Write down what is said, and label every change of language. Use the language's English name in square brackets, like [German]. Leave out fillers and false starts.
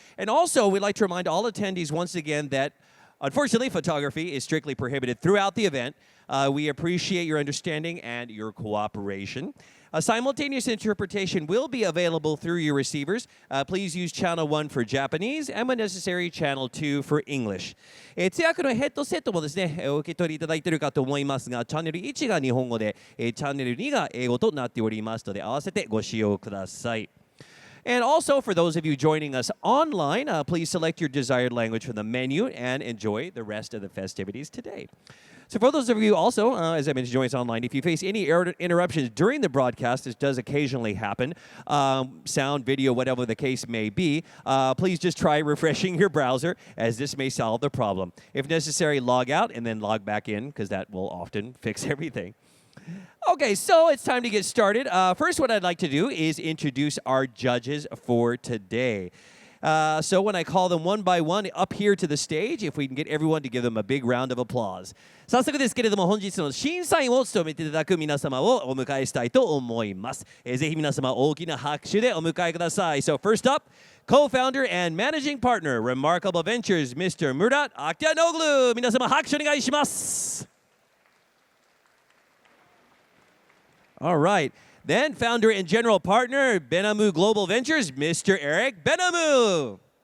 [English] And also, we'd like to remind all attendees once again that unfortunately, photography is strictly prohibited throughout the event. We appreciate your understanding and your cooperation. A simultaneous interpretation will be available through your receivers. Please use Channel 1 for Japanese and when necessary, Channel 2 for English. [Japanese] 通訳のヘッドセットもですね、お受け取りいただいているかと思いますが、チャンネル1が日本語で、チャンネル2が英語となっておりますので、合わせてご使用ください。 [English] And also, for those of you joining us online, please select your desired language from the menu and enjoy the rest of the festivities today. So for those of you also, as I mentioned, joining us online, if you face any interruptions during the broadcast, this does occasionally happen, sound, video, whatever the case may be, please just try refreshing your browser, as this may solve the problem. If necessary, log out and then log back in, because that will often fix everything. Okay, so it's time to get started. First, what I'd like to do is introduce our judges for today. So when I call them one by one up here to the stage, if we can get everyone to give them a big round of applause. [Japanese] 早速ですけれども、本日の審査員を務めていただく皆様をお迎えしたいと思います。ぜひ皆様大きな拍手でお迎えください。 [English] So first up, co-founder and managing partner, Remarkable Ventures, Mr. Murat Aktanoglu. [Japanese] 皆様拍手お願いします。 [English] All right. Then founder and general partner, Benamu Global Ventures, Mr. Eric Benamu.